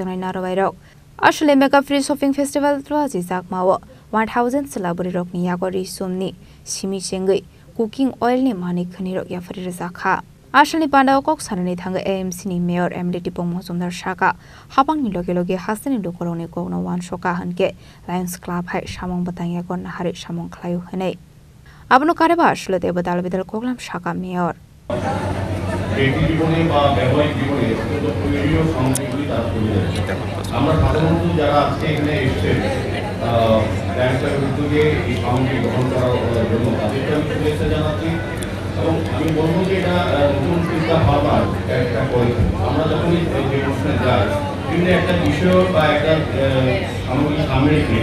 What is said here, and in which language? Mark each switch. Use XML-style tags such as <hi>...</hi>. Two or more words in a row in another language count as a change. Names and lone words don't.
<trp>na naraway rok Asale Mega Free Shopping Festival tluaji jakmawo 1000 salaburi rok ni yagori sumni simi jengay cooking oil ni mani khani rok yafari rakha Asale panda kok sarani thanga AMC ni Mayor Emily Tipok Mujumdar Shaka habang ni loge loge hasani lukorone kok no wan shoka hanke Lions Club hai samong batang yagon na hari samong khlayu hanai Abno kareba aslo deba dal bidal koglam shaka mayor</trp> <bn>এটি জীবনে বা ব্যবহারিক জীবনে অত্যন্ত প্রয়োজনীয় সামগ্রীগুলি তারা তুলে ধরেছে আমরা সাধারণত যারা আজকে এখানে এসেছেন ব্যাংকের উদ্যোগে এই সামগ্রী গ্রহণ করার জন্য তাদেরকে আমি শুভেচ্ছা জানাচ্ছি এবং আমি বলবো যে এটা নতুন চিন্তা ভাবনার একটা করেছে আমরা যখনই যে অনুষ্ঠানে যাই বিভিন্ন একটা বিষয় বা একটা সামগ্রী সামনে রেখে</bn>